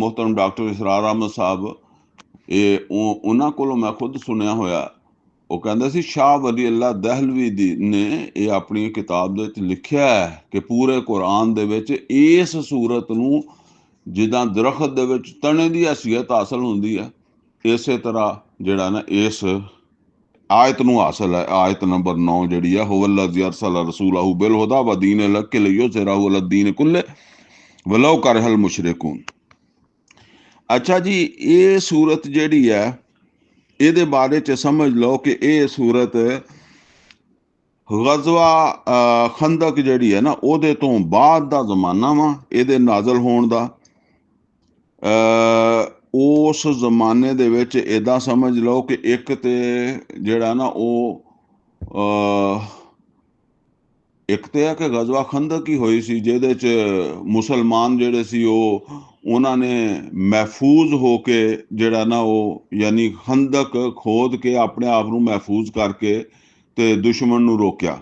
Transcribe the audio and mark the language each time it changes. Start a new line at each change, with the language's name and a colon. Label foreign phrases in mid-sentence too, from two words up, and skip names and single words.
Punjabi: ਮੁਹਤਰਮ ਡਾਕਟਰ ਇਸਰਾਰ ਅਹਿਮਦ ਸਾਹਿਬ, ਇਹ ਉਹਨਾਂ ਕੋਲੋਂ ਮੈਂ ਖੁਦ ਸੁਣਿਆ ਹੋਇਆ, ਉਹ ਕਹਿੰਦਾ ਸੀ ਸ਼ਾਹ ਵਲੀ ਅੱਲਾ ਦਹਿਲਵੀ ਨੇ ਇਹ ਆਪਣੀ ਕਿਤਾਬ ਦੇ ਵਿੱਚ ਲਿਖਿਆ ਹੈ ਕਿ ਪੂਰੇ ਕੁਰਾਨ ਦੇ ਵਿੱਚ ਇਸ ਸੂਰਤ ਨੂੰ ਜਿੱਦਾਂ ਦਰਖਤ ਦੇ ਵਿੱਚ ਤਣੇ ਦੀ ਹੈਸੀਅਤ ਹਾਸਲ ਹੁੰਦੀ ਹੈ, ਇਸੇ ਤਰ੍ਹਾਂ ਜਿਹੜਾ ਨਾ ਇਸ ਆਇਤ ਨੂੰ ਹਾਸਲ ਹੈ। ਆਇਤ ਨੰਬਰ 9 ਜਿਹੜੀ ਆ,
Arabic: هو الذي أرسل رسوله بالهدى ودين الحق ليظهره على الدين كله ولو كره المشركون.
Punjabi: ਅੱਛਾ ਜੀ, ਇਹ ਸੂਰਤ ਜਿਹੜੀ ਹੈ ਇਹਦੇ ਬਾਰੇ 'ਚ ਸਮਝ ਲਓ ਕਿ ਇਹ ਸੂਰਤ ਗਜ਼ਵਾ ਖੰਦਕ ਜਿਹੜੀ ਹੈ ਨਾ ਉਹਦੇ ਤੋਂ ਬਾਅਦ ਦਾ ਜ਼ਮਾਨਾ ਵਾ ਇਹਦੇ ਨਾਜ਼ਲ ਹੋਣ ਦਾ। ਉਸ ਜ਼ਮਾਨੇ ਦੇ ਵਿੱਚ ਇੱਦਾਂ ਸਮਝ ਲਓ ਕਿ ਇੱਕ ਤੇ ਜਿਹੜਾ ਨਾ ਉਹ ਇੱਕ ਤੇ ਹੈ ਕਿ ਗਜ਼ਵਾ ਖੰਦਕ ਹੀ ਹੋਈ ਸੀ, ਜਿਹਦੇ 'ਚ ਮੁਸਲਮਾਨ ਜਿਹੜੇ ਸੀ ਉਹਨਾਂ ਨੇ ਮਹਿਫੂਜ਼ ਹੋ ਕੇ ਜਿਹੜਾ ਨਾ ਉਹ ਯਾਨੀ ਖੰਦਕ ਖੋਦ ਕੇ ਆਪਣੇ ਆਪ ਨੂੰ ਮਹਿਫੂਜ਼ ਕਰਕੇ ਤੇ ਦੁਸ਼ਮਣ ਨੂੰ ਰੋਕਿਆ।